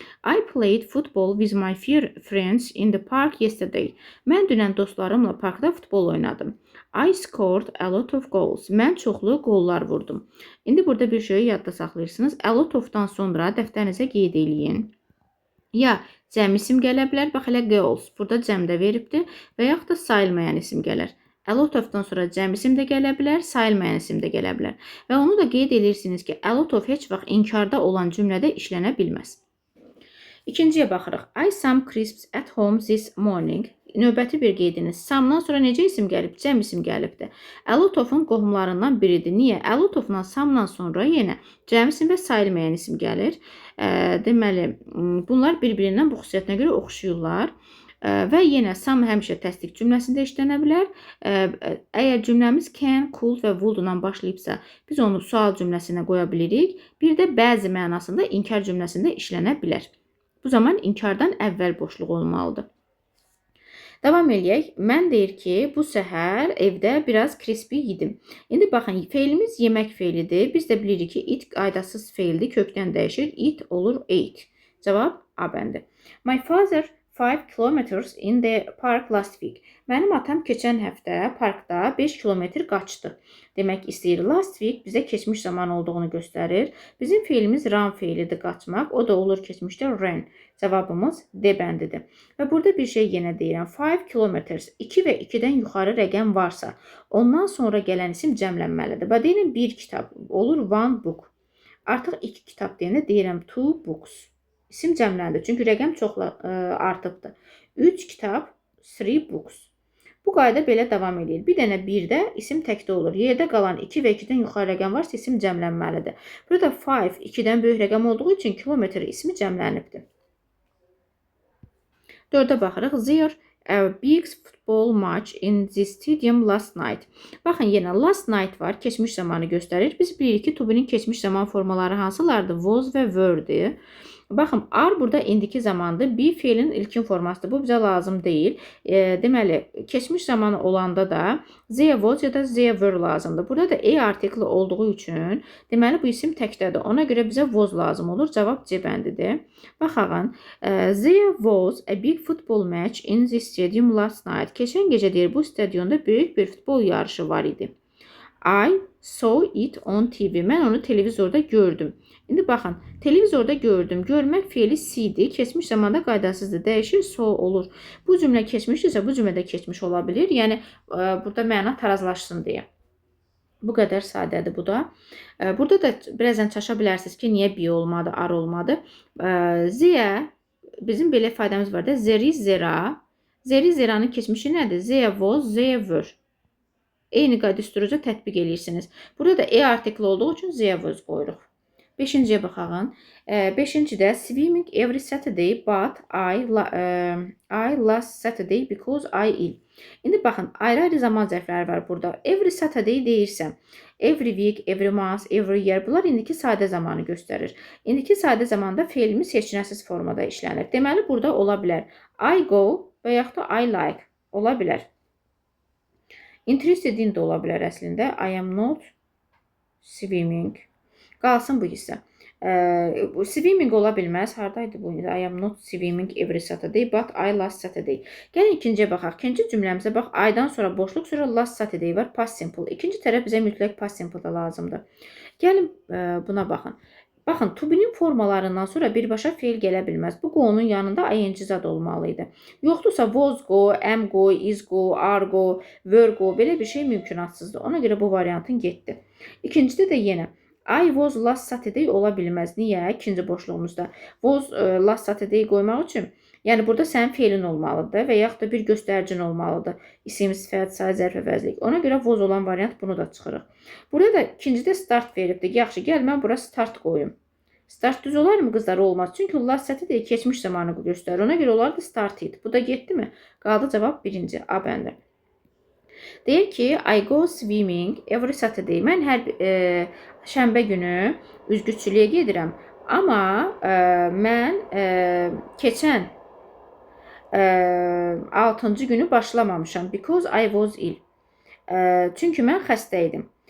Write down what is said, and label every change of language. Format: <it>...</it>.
<en>I played football with my friends in the park yesterday.</en> <az>Mən dünən dostlarımla parkda futbol oynadım.</az> <en>I scored a lot of goals.</en> <az>Mən çoxlu qollar vurdum. İndi burada bir şeyi yadda saxlayırsınız. A lot of-dan sonra dəftərinizə qeyd eləyin. Ya cəm isim gələ bilər, bax elə goals. Burada cəm də veribdir və yaxud da sayılmayan isim gələr. A lot of-dan sonra cəm isim də gələ bilər, sayılmayan isim də gələ bilər. Və onu da qeyd edirsiniz ki, a lot of heç vaxt inkarda olan cümlədə işlənə bilməz. İkinciyə baxırıq.</az> <en>I some crisps at home this morning.</en> <az>Növbəti bir qeydiniz. Some'dan sonra necə isim gəlib? Cəm isim gəlibdir. A lot of-un qohumlarından biridir. Niyə? A lot of-dan some'dan sonra yenə cəm isim və sayılmayan isim gəlir. Deməli, bunlar bir-birindən bu xüsusiyyətinə görə oxşuyurlar. Və yenə some həmişə təsdiq cümləsində işlənə bilər. Əgər cümləmiz can, could və would-dan başlayıbsa, biz onu sual cümləsinə qoya bilirik. Bir də bəzi mənasında inkar cümləsində işlənə bilər. Bu zaman inkardan əvvəl boşluq olmalıdır. Davam eləyək. Mən deyir ki, bu səhər evdə biraz crispy yedim. İndi baxın, feilimiz yemək feilidir. Biz də bilirik ki, it qaydasız feildir. Kökdən dəyişir. It olur ate. Cavab A bəndi.</az> <en>My father 5 kilometers in the park last week.</en> <az>Mənim atam keçən həftə parkda 5 kilometr qaçdı. Demək istəyir, last week bizə keçmiş zaman olduğunu göstərir. Bizim feilimiz run feilidir, qaçmaq. O da olur keçmişdə ran. Cavabımız D bəndidir. Və burada bir şey yenə deyirəm. 5 kilometers 2 və 2-dən yuxarı rəqəm varsa, ondan sonra gələn isim cəmlənməlidir. Və deyirəm, bir kitab olur one book. Artıq 2 kitab deyəndə deyirəm two books. İsim cəmləndir. Çünki rəqəm çox artıbdır. 3 kitab, 3 books. Bu qayda belə davam edir. Bir dənə 1-də isim təkdə olur. Yerdə qalan 2 və 2-dən yuxarı rəqəm varsa isim cəmlənməlidir. Burada 5 2-dən böyük rəqəm olduğu üçün kilometr ismi cəmlənibdir. 4-ə baxırıq.</az> <en>There a big football match in the stadium last night.</en> <az>Baxın, yenə last night var. Keçmiş zamanı göstərir. Biz bilirik ki, to be-nin keçmiş zaman formaları hansılardır? Was və were-dir. Baxın, are burada indiki zamandır. Be feilin ilkin formasıdır. Bu bizə lazım deyil. Deməli, keçmiş zamanı olanda da there was ya da there were lazımdır. Burada da a artikli olduğu üçün deməli bu isim təkdədir. Ona görə bizə was lazım olur. Cavab C bəndidir.</az> <en>Baxın, there was a big football match in the stadium last night.</en> <az>Keçən gecə deyir, bu stadionda böyük bir futbol yarışı var idi.</az> <en>I saw it on TV.</en> <az>Mən onu televizorda gördüm. İndi baxın, televizorda gördüm. Görmək feili see-dir. Keçmiş zamanda qaydasızdır. Dəyişir, saw olur. Bu cümlə keçmişdirsə, bu cümlədə keçmiş ola bilir. Yəni, burada məna tarazlaşsın deyə. Bu qədər sadədir bu da. Burada da birazdan çaşa bilərsiniz ki, niyə be olmadı, are olmadı. There, bizim belə ifadəmiz var da, there is, zera. There is, zeranın keçmişi nədir? There was, there were. Eyni düsturuca tətbiq edirsiniz. Burada da e artikli olduğu üçün there was qoyuruq. 5-ciyə baxağın. 5-cidə</az> <en>swimming every Saturday but I last Saturday because I ill.</en> <az>İndi baxın, ayrı-ayrı zaman zərfləri var burada. Every Saturday deyirsəm, every week, every month, every year. Bunlar indiki sadə zamanı göstərir. İndiki sadə zamanda feilimiz seçinəsiz formada işlənir. Deməli, burada ola bilər. I go və yaxud da I like ola bilər. Interested in də ola bilər əslində.</az> <en>I am not swimming.</en> <az>Qalsın bu hissə. Swimming ola bilməz. Haradaydı bu?</az> <en>I am not swimming every Saturday but I last Saturday.</en> <az>Gəlin ikinciyə baxaq. İkinci cümləmizə bax. I-dan sonra boşluq, sonra last Saturday var. Past simple. İkinci tərəf bizə mütləq past simple da lazımdır. Gəlin buna baxın. Baxın, to be-nin formalarından sonra birbaşa feil gələ bilməz. Bu go-nun yanında ing zad olmalı idi. Yoxdursa was go, am go, is go, are go, were go belə bir şey mümkünatsızdır. Ona görə bu variantın getdi. İkincidə də yenə I was last Saturday ola bilməz. Niyə? İkinci boşluğumuzda was last Saturday qoymaq üçün yəni burada sənin feilin olmalıdır və yaxud da bir göstəricin olmalıdır. İsim, sifət, say, zərf əvəzlik. Ona görə was olan variant bunu da çıxırıq. Burada da ikincidə start veribdir. Yaxşı, gəl mən bura start qoyum. Start düz olar mı qızlar? Olmaz. Çünki last Saturday keçmiş zamanı göstərir. Ona görə olardı started. Bu da getdi mi? Qaldı cavab birinci. A bəndi. Deyir ki,</az> <en>I go swimming every Saturday.</en> <az>Mən hər şənbə günü üzgüçülüyə gedirəm. Amma mən keçən 6-cı günü başlamamışam.</az> <en>Because I was ill.</en> <az>Çünki mən xəstə idim.</az>